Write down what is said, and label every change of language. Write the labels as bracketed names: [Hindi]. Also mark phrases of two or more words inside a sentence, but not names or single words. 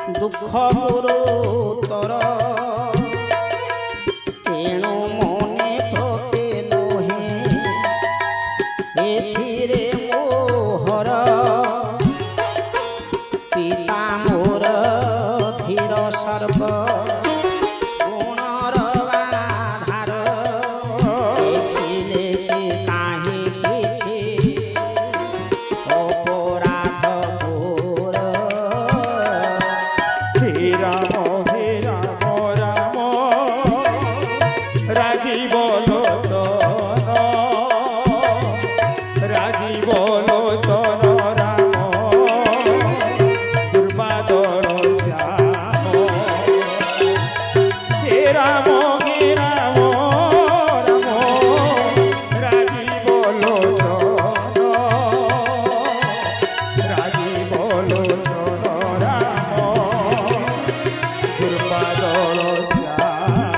[Odia] ଦୁଃଖ ଗୁରୁତର ତେଣୁ ମନେ ପ୍ରତେ ନୁହେଁ ଏଥିରେ ମୋହର ପିତା ମୋର ଧୀର ସର୍ବ ଗୁଣର ବାଧାର ଦେଖିଲେ କି କାହିଁ କିଛି ଅପରାଧ ମୋର [Hindi] हे राम राम राजीव लोचन राजीव लोचन राम दुर्बादर श्याम हे राम राम राजीव लोचन राजीव लोचन राम दुर्बादर श्याम